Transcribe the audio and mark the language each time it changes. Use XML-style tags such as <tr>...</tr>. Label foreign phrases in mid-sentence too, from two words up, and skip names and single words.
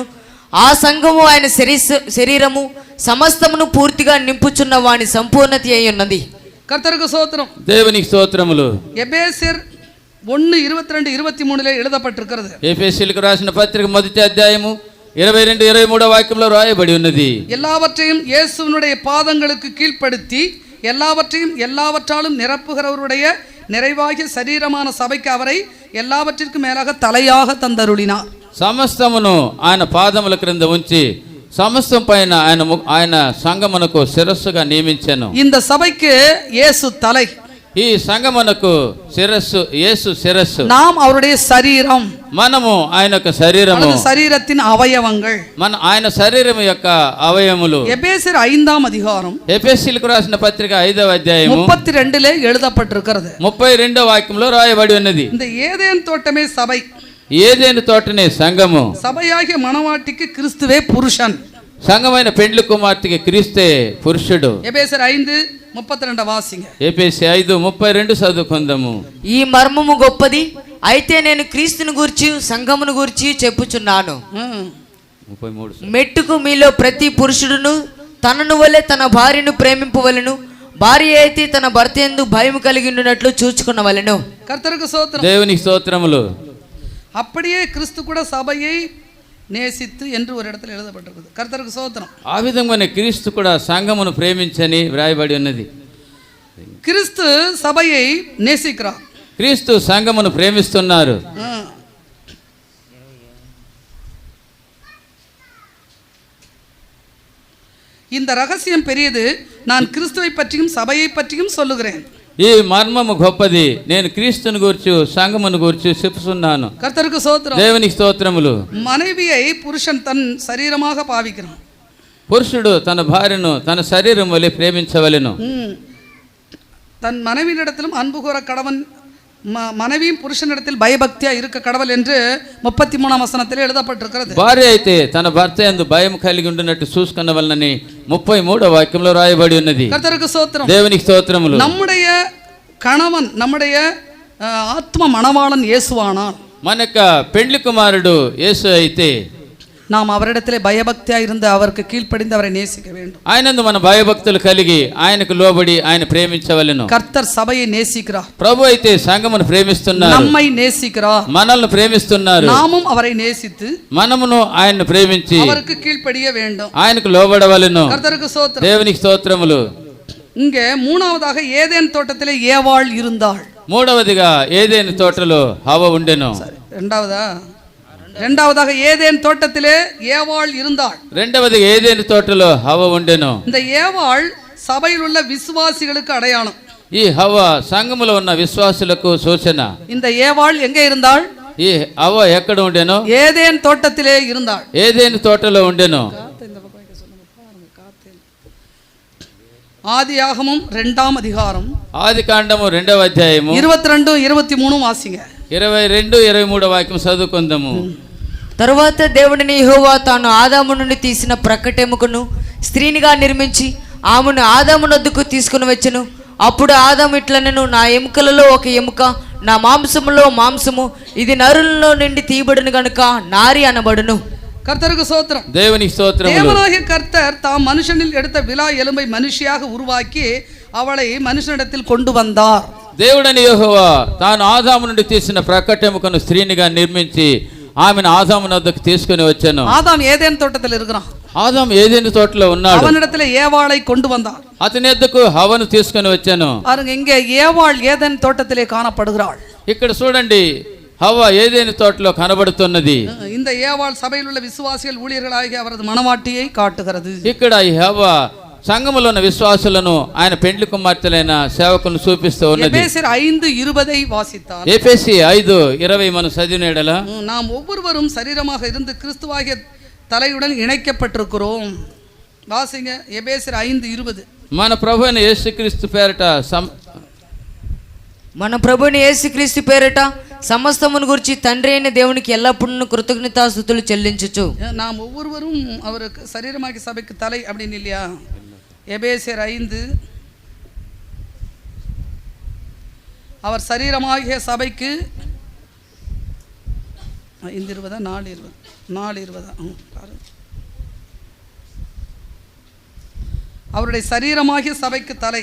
<te>ఆ సంఘము ఆయన శరీరము సమస్తమును పూర్తిగా నింపుచున్న వాని సంపూర్ణత అయి ఉన్నది.</te> <ta>கர்த்தருக்கு ஸ்தோத்திரம்.</ta> <te>దేవునికి స్తోత్రములు.</te> <ta>எபேசியர் 1:22 23 எழுதப்பட்டிருக்கிறது.</ta> <te>ఎఫెసీయులకు రాసిన పత్రిక 1వ అధ్యాయము 22, 23 వాక్యంలో రాయబడి ఉన్నది.</te> <ta>எல்லாவற்றையும் இயேசுவினுடைய பாதங்களுக்கு கீழ்ப்படுத்தி எல்லாவற்றையும் எல்லாவற்றாலும் நிரப்புகிறவருடைய நிறைவாகிய சரீரமான சபைக்கு அவரை எல்லாவற்றிற்கும் மேலாக தலையாக தந்தருளினார்.</ta> <te>సమస్తమును ఆయన పాదముల క్రింద ఉంచి సమస్తం పైన ఆయన సంఘమునకు శిరస్సుగా నియమించెను.</te> <ta>இந்த சபைக்கு இயேசு தலை.</ta> <te>ఈ సంఘమునకు శిరస్సు యేసు శిరస్సు.</te> <ta>நாம் அவருடைய சரீரம்.</ta> <te>మనము ఆయన యొక్క శరీరము.</te> <ta>சரீரத்தின் அவயவங்கள்.</ta> <te>ఆయన శరీరం యొక్క అవయములు.</te> <ta>எபேசியர் 5ஆம் அதிகாரம்</ta> <te>ఎఫెసీయులకు రాసిన పత్రిక 5వ అధ్యాయము</te> <ta>32 எழுதப்பட்டிருக்கிறது.</ta> <te>32 వాక్యంలో రాయబడి ఉన్నది.</te> <ta>இந்த ஏதேன் தோட்டமே சபை.</ta> <te>ఏదైనా తోటనే సంఘము.</te> <ta>சபையாகிய மணவாட்டிக்கு கிறிஸ்துவே புருஷன்.</ta> <te>సంఘమైన పెండ్లి కుమార్తెకి క్రీస్తే పురుషుడు.</te> <ta>எபேசியர் 5:32 వాసింగ.</ta> <te>ఎఫెసీ 5:32 చదువుకుందాము. ఈ మర్మము గొప్పది, అయితే నేను క్రీస్తుని గూర్చి సంఘమును గూర్చి చెప్పుచున్నాను. 33 మెట్టుకు మీలో ప్రతి పురుషుడును తనను వలె తన భార్యను ప్రేమింపవలెను, భార్య అయితే తన భర్త యందు భయం కలిగి ఉండునట్లు చూచుకునవలెను.</te> <ta>கர்த்தருக்கு ஸ்தோத்திரம்.</ta> <te>దేవునికి స్తోత్రములు.</te> <ta>அப்படியே கிறிஸ்து கூட சபையை நேசித்து என்று ஒரு இடத்துல எழுதப்பட்டிருக்குது. கர்த்தருக்கு ஸ்தோத்திரம்.</ta> <te>ఆ విధంగానే క్రీస్తు కూడా సంఘమును ప్రేమించని వ్రాయబడి ఉన్నది.</te> <ta>கிறிஸ்து சபையை நேசிக்கிறார்.</ta> <te>క్రీస్తు సంఘమును ప్రేమిస్తున్నారు.</te> <ta>இந்த ரகசியம் பெரியது, நான் கிறிஸ்துவை பற்றியும் சபையை பற்றியும் சொல்லுகிறேன்.</ta> <te>ఈ మర్మము గొప్పది, నేను క్రీస్తుని గూర్చి సంఘమును గూర్చి చెప్పుచున్నాను.</te> <ta>கர்த்தருக்கு ஸ்தோத்திரம்.</ta> <te>దేవునికి స్తోత్రములు.</te> <ta>மனைவியை புருஷன் தன் சரீரமாக பாவிக்கிறான்.</ta> <te>పురుషుడు తన భార్యను తన శరీరం వలె ప్రేమించవలెను.</te> <ta>தன் மனைவியிடத்திலும் அன்பு கூற கடவன், மனைவியும் புருஷனிடத்தில் பயபக்தியா இருக்க கடவுள் என்று 33ஆம் வசனத்தில் எழுதப்பட்டிருக்கிறது.</ta> <te>భార్య అయితే తన భర్త యందు భయం కలిగి ఉండినట్టు చూసుకునవలనని 33వ వాక్యంలో రాయబడి ఉన్నది.</te> <ta>கர்த்தருக்கு ஸ்தோத்திரம்.</ta> <te>దేవునికి స్తోత్రములు.</te> <ta>நம்முடைய கணவன், நம்முடைய ஆத்ம மணவாளன் இயேசுவானான்.</ta> <te>మన యొక్క పెండ్లి కుమారుడు యేసు అయితే</te> <ta>நாம் அவரிடத்திலே பயபக்தியா இருந்து அவருக்கு கீழ்ப்படிந்து அவரை நேசிக்க வேண்டும்.</ta> <te>ఆయనందు మన భయభక్తులు కలిగి ఆయనకు లోబడి ఆయన ప్రేమించవలెను.</te> <ta>கர்த்தர் சபையை நேசிக்கிறார்.</ta> <te>ప్రభు అయితే సంఘమును ప్రేమిస్తున్నారు,</te> <ta>நம்மை நேசிக்கிறார்.</ta> <te>మనల్ని ప్రేమిస్తున్నారు.</te> <ta>நாமும் அவரை நேசித்து</ta> <te>మనమును ఆయన్ను ప్రేమించి</te> <ta>அவருக்கு கீழ்ப்படிய வேண்டும்.</ta> <te>ఆయనకు లోబడవలెను.</te> <ta>கர்த்தருக்கு ஸ்தோத்திரம்.</ta> <te>దేవునికి స్తోత్రములు.</te> <ta>இங்கே மூணாவதாக ஏதேன் தோட்டத்திலே ஏவாள் இருந்தாள்.</ta> <te>మూడవదిగా ఏదెను తోటలో హవ్వ ఉండెను.</te> <ta>இரண்டாவதாக ஏதேன் தோட்டத்திலே ஏவாள் இருந்தாள்.</ta> <te>రెండవదిగా ఏదెను తోటలో హవ్వ ఉండెను.</te> <ta>இந்த ஏவாள் சபையில் உள்ள விசுவாசிகளுக்கு அடையாளம்.</ta> <te>ఈ హవ్వ సంఘములో ఉన్న విశ్వాసులకు సూచన.</te> <ta>இந்த ஏவாள் எங்கே இருந்தாள்?</ta> <te>ఈ హవ్వ ఎక్కడ ఉండెను?</te> <ta>ஏதேன் తోటத்திலே இருந்தாள்.</ta> <te>ఏదెను తోటలో ఉండెను.</te> <ta>ஆதியாகமம் 2ஆம் அதிகாரம்</ta> <te>ఆదికాండము 2వ అధ్యాయము</te> <ta>22 23 వాసింగ.</ta> <te>22 23 వాక్యం చదువుకుందాము. తరువాత దేవుడిని యెహోవా తాను ఆదాము నుండి తీసిన ప్రక్కటెముకను స్త్రీనిగా నిర్మించి ఆమెను ఆదాము నొద్దకు తీసుకుని వచ్చెను. అప్పుడు ఆదాము ఇట్లనెను, నా ఎముకలలో ఒక ఎముక, నా మాంసములో మాంసము, ఇది నరులలో నుండి తీయబడును గనుక నారి అనబడును.</te> <ta>கர்த்தருக்கு ஸ்தோத்திரம்.</ta> <te>దేవునికి స్తోత్రములు.</te> <ta>தேவனாகிய கர்த்தர் தாம் மனுஷனில் எடுத்த விலா எலும்பை மனுஷியாக உருவாக்கி அவளை மனுஷனிடத்தில் கொண்டு வந்தார்.</ta> <te>దేవుడని యెహోవా తాను ఆదాము నుండి తీసిన ప్రక్కటెముకను స్త్రీనిగా నిర్మించి ఆమెను ఆదాము వద్దకు తీసుకుని వచ్చాను.</te> <ta>ஆதாம் ஏதேன் தோட்டத்தில் இருக்கிறான்.</ta> <te>ఆదాము ఏదెను తోటలో ఉన్నాడు.</te> <ta>அவனிடத்தில் ஏவாளை கொண்டு வந்தார்.</ta> <te>అతని వద్దకు హవ్వను తీసుకుని వచ్చాను.</te> <ta>பாருங்க, இங்கே ஏவாள் ஏதேன் தோட்டத்திலே காணப்படுகிறாள்.</ta> <te>ఇక్కడ చూడండి, హవ్వ ఏదెను తోటలో కనబడుతున్నది.</te> <ta>இந்த ஏவாள் சபையில் உள்ள விசுவாசிகள் ஊழியர்களாகிய அவரது மனவாட்டியை காட்டுகிறது.</ta> <te>ఇక్కడ ఈ హవ్వ సంఘములో ఉన్న విశ్వాసులను ఆయన పెండ్లి కుమార్తెలైన సేవకులను చూపిస్తూ ఉన్నది.</te> <ta>எபேசியர் 5:20 வாசித்தால்,</ta> <te>ఎఫెసీ 5:20 మనం చదివిన ఎడల,</te> <ta>நாம் ஒவ்வொருவரும் சரீரமாக இருந்து கிறிஸ்துவாகிய தலையுடன் இணைக்கப்பட்டிருக்கிறோம். வாசிங்க எபேசியர் 5:20.</ta> <te>మన ప్రభు అయిన యేసుక్రీస్తు పేరట మన ప్రభుని యేసుక్రీస్తు పేరట సమస్తమును గురించి తండ్రి అయిన దేవునికి ఎల్లప్పుడూ కృతజ్ఞతాస్తుతులు చెల్లించుచు</te> <ta>நாம் ஒவ்வொருவரும் அவருக்கு சரீரமாகிய சபைக்கு தலை அப்படின்னு இல்லையா? எபேசியர் 5, அவர் சரீரமாகிய சபைக்கு 5:20 4:20 அவருடைய சரீரமாகிய சபைக்கு தலை,</ta>